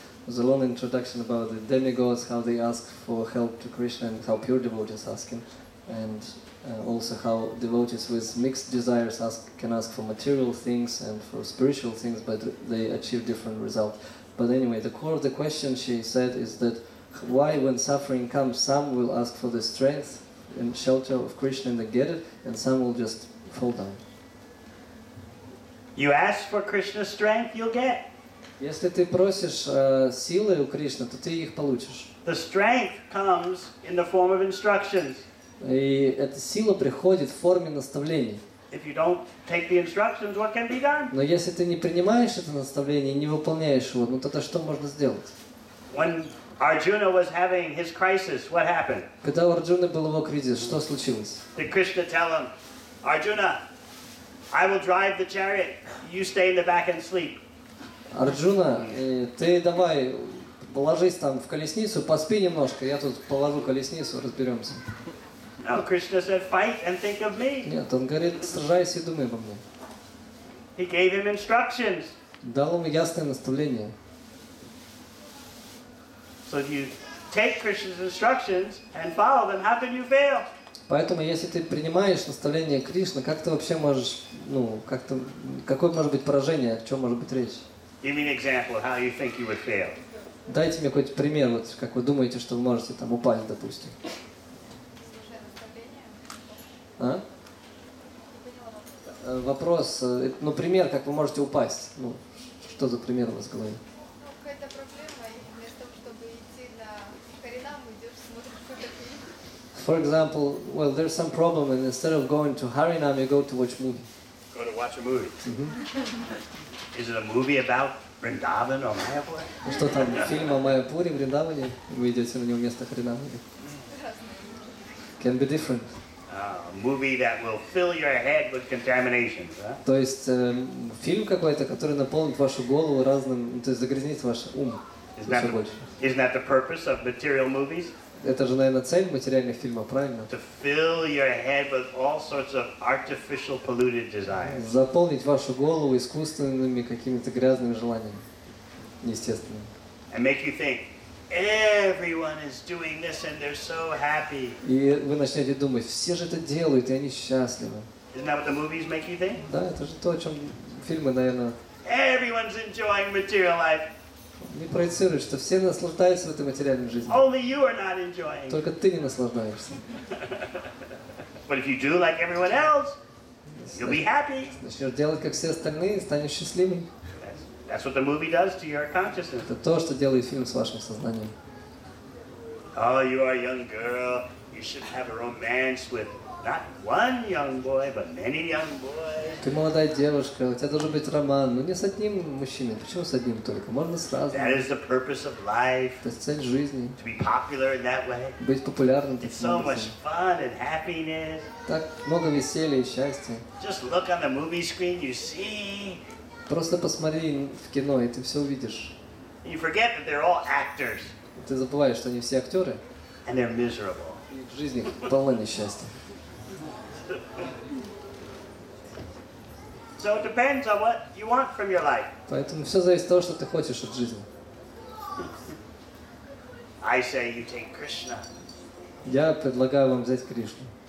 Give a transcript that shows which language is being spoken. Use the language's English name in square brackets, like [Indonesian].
[English] There's a long introduction about the demigods, how they ask for help to Krishna and how pure devotees ask him, and also how devotees with mixed desires can ask for material things and for spiritual things, but they achieve different results. But anyway, the core of the question, she said, is that why when suffering comes, some will ask for the strength and shelter of Krishna and they get it, and some will just fall down. You ask for Krishna's strength, you'll get. [Russian] Если ты просишь силы у Кришны, то ты их получишь. [English] The strength comes in the form of instructions. [Russian] И эта сила приходит в форме наставлений. [English] If you don't take the instructions, what can be done? [Russian] Но если ты не принимаешь это наставление и не выполняешь его, ну тогда что можно сделать? [English] When Arjuna was having his crisis, what happened? [Russian] Когда у Арджуны был его кризис, что случилось? [English] Did Krishna tell him, Arjuna, I will drive the chariot, you stay in the back and sleep? [Russian] Арджуна, ты давай ложись там в колесницу, поспи немножко, я тут положу колесницу, разберемся. [English] No, Krishna said, fight and think of me. [Russian] Нет, он говорит, сражайся и думай обо мне. [English] He gave him instructions. [Russian] Дал ему ясное наставление. [English] So if you take Krishna's instructions and follow them, how can you fail? [Russian] Поэтому, если ты принимаешь наставление Кришны, как ты вообще можешь, какое может быть поражение, о чем может быть речь? [English] Give me an example of how you think you would fail. [Russian] Дайте мне какой-то пример, вот как вы думаете, что вы можете там упасть, допустим. А? Вопрос, пример, как вы можете упасть. Что за пример у вас в голове? Какая-то проблема, и вместо того, чтобы идти на Харинам, идешь, смотришь какой-то фильм. [English] For example, well, there's some problem, and instead of going to Harinam, you go to watch movie. Go to watch a movie. Is it a movie about Vrindavan or Mayapur? [Russian] Что там, фильм о Майяпуре, Вриндаване? Вы идете на него вместо Харинама? [English] Can be different. A movie that will fill your head with contaminations, huh? [Russian] То есть фильм какой-то, который наполнит вашу голову разным, то есть загрязнит ваш ум еще больше. [English] Isn't that the purpose of material movies? [Russian] Это же, наверное, цель материальных фильмов, правильно? [English] To fill your head with all sorts of artificial polluted desires. [Russian] Заполнить вашу голову искусственными какими-то грязными желаниями, неестественными. [English] And make you think, everyone is doing this and they're so happy. [Russian] И вы начнете думать, все же это делают, и они счастливы. [English] Isn't that what the movies make you think? [Russian] Да, это же то, о чем фильмы, наверное, [English] Everyone's enjoying material life. [Russian] не проецируют, что все наслаждаются в этой материальной жизни. [English] Only you are not enjoying. [Russian] Только ты не наслаждаешься. [English] But if you do like everyone else, you'll be happy. [Russian] Начнешь делать, как все остальные, станешь счастливым. [English] That's what the movie does to your consciousness. [Russian] Это то, что делает фильм с вашим сознанием. [English] Oh, you are a young girl. You should have a romance with not one young boy, but many young boys. [Russian] Ты молодая девушка, у тебя должен быть роман, но не с одним мужчиной. Почему с одним только? Можно с разным. [English] That is the purpose of life. [Russian] Это цель жизни. [English] To be popular in that way. [Russian] Быть популярным [English] It's [Russian] таким [English] so [Russian] образом. [English] much fun and happiness. [Russian] Так много веселья и счастья. [English] Just look on the movie screen, you see. [Russian] Просто посмотри в кино, и ты все увидишь. [English] You forget that they're all actors. [Russian] Ты забываешь, что они все актеры, [English] And they're miserable. [Russian] и в жизни полно несчастья. [English] So it depends on what you want from your life. [Russian] Поэтому все зависит от того, что ты хочешь от жизни. [English] I say you take Krishna. [Russian] Я предлагаю вам взять Кришну.